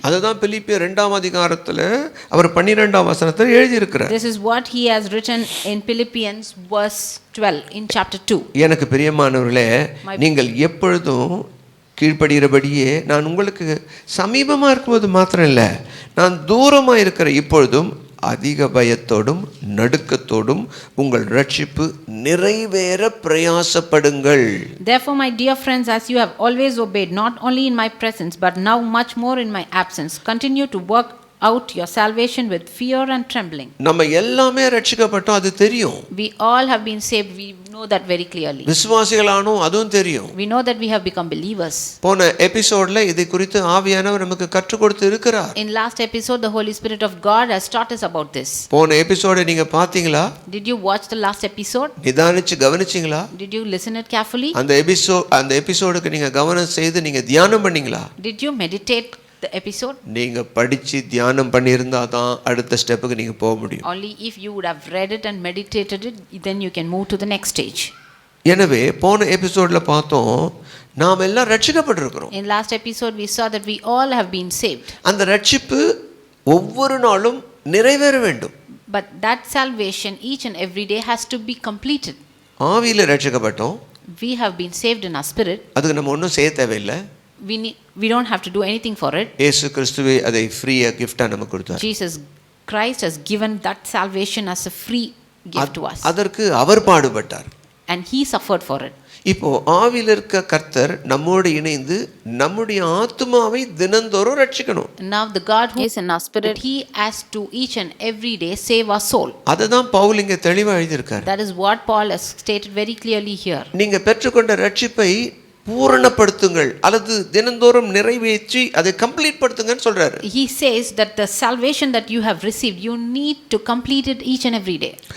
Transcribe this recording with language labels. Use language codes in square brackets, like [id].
[ta] அதுதான் பிலிப்பியர் 2ஆம் அதிகாரத்துல அவர் 12ஆம் வசனத்தில் எழுதி இருக்கிறார். [en] This is what he has written in Philippians verse 12 in chapter 2. [ta] எனக்கு பிரியமானவர்களே, நீங்கள் எப்பொழுதும் கீழ்ப்படுகிறபடியே நான் உங்களுக்கு சமீபமா இருக்கும்போது மாத்திரம் இல்லை, நான் தூரமா இருக்கிற இப்பொழுதும் அதிக பயத்தோடும் நடுக்கத்தோடும் உங்கள் ரட்சிப்பு நிறைவேற பிரயாசப்படுங்கள். [en] Therefore, my dear friends, as you have always obeyed, not only in my presence but now much more in my absence, continue to work out your salvation with fear and trembling. [ta] நம்ம எல்லாமே ரட்சிக்கப்பட்டோம், அது தெரியும். [en] We all have been saved, we know that very clearly. [ta] விசுவாசிகளானோம், அதுவும் தெரியும். [en] We know that we have become believers. [ta] போன எபிசோட்ல இதை குறித்து ஆவியானவர் நமக்கு கற்றுக் கொடுத்து இருக்கிறார். [en] In last episode, the Holy Spirit of God has taught us about this. [ta] போன எபிசோடை நீங்க பாத்தீங்களா? [en] Did you watch the last episode? [ta] நிதானிச்சு கவனிச்சீங்களா? [en] Did you listen it carefully? [ta] அந்த எபிசோடுக்கு நீங்க கவனம் செய்து நீங்க தியானம் பண்ணீங்களா? [en] Did you meditate the episode? [ta] நீங்க படிச்சு தியானம் பண்ணியிருந்தா தான் அடுத்த ஸ்டெப்புக்கு நீங்க போக முடியும். [en] Only if you would have read it and meditated it, then you can move to the next stage. [ta] எனவே போன எபிசோட்ல பார்த்தோம், நாம் எல்லாம் ரட்சிக்கப்பட்டிருக்கிறோம். [en] In last episode we saw that we all have been saved. [ta] அந்த ரட்சிப்பு ஒவ்வொரு நாளும் நிறைவேற வேண்டும். [en] But that salvation each and every day has to be completed. [ta] ஆவியில ரட்சிக்கப்பட்டோம். [en] We have been saved in our spirit. [ta] அதுக்கு நம்ம ஒன்றும் செய்ய தேவையில்லை. [en] We don't have to do anything for it. [ta] இயேசு கிறிஸ்துவே அதை ஃப்ரீயா கிஃப்டா நமக்கு கொடுத்தார். [en] Jesus Christ has given that salvation as a free gift to us. [ta] அதற்கு அவர் பாடுபட்டார். [en] And he suffered for it. [ta] இப்போ ஆவியில் இருக்க கர்த்தர் நம்மோடு இணைந்து நம்முடைய ஆத்துமாவை தினந்தோறும் ரட்சிக்கணும். [en] Now the God who is in our spirit, he has to each and every day save our soul. [ta] அதுதான் பவுல் இங்க தெளிவா எழுதியிருக்கார். [en] That is what Paul has stated very clearly here. [ta] நீங்க பெற்றுக்கொண்ட ரட்சிப்பை பூரணப்படுத்துங்கள் அல்லது தினந்தோறும் நிறைவேற்றி அதை கம்ப்ளீட் படுத்துங்கன்னு சொல்றாரு. [en] He says that the salvation that you have received, you need to complete it each and every day.